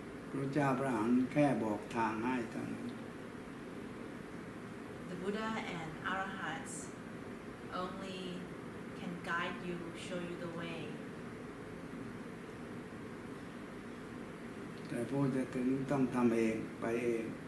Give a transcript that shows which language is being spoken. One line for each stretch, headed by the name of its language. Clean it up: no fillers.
Thai: พระเจ้าพระอรหันต์แค่บอกทางให้เท่านั้น
English: The Buddha and Arahats only can guide you, show you the way.
Thai: แต่ผู้จะถึงต้องทำเองไปเอง